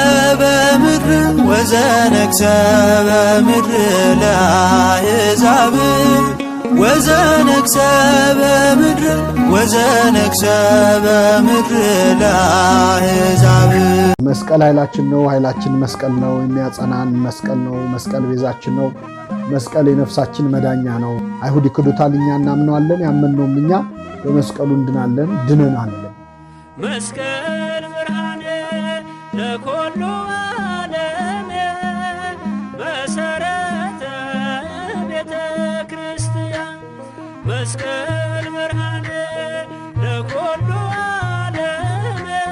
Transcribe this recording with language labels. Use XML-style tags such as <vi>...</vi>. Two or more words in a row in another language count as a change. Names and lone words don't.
<gez>በምድር ለአሕዛብ ወዘነግሠ በምድር ለአሕዛብ።</gez> <am>መስቀል ኃይላችን ነው። ኃይላችን መስቀል ነው። የሚያጸናን መስቀል ነው። መስቀል ቤዛችን ነው። መስቀል የነፍሳችን መዳኛ ነው። አይሁድ ይክዱታል፣ እኛ እናምነዋለን። ያመንነውም እኛ በመስቀሉ እንድናለን፣ ድነናለን።</am> <gez>መስቀል ብርሃነ ለኩሉ ዓለም መሰረተ ቤተ ክርስቲያን መስቀል ብርሃነ ለኩሉ ዓለም</gez>